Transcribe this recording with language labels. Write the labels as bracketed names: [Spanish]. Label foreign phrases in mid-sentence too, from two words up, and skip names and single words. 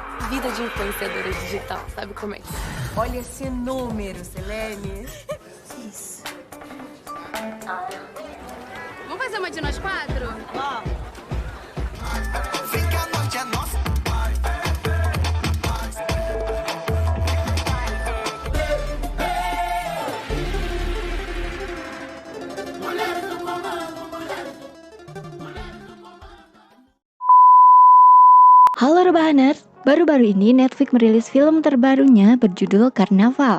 [Portuguese] vida de influenciadora digital, sabe como é que é? Olha esse número, Selene. Isso. Vamos fazer uma de nós quatro? Vem que a noite é nossa. [Indonesian] Halo Rebahaners, baru-baru ini Netflix merilis film terbarunya berjudul Karnaval.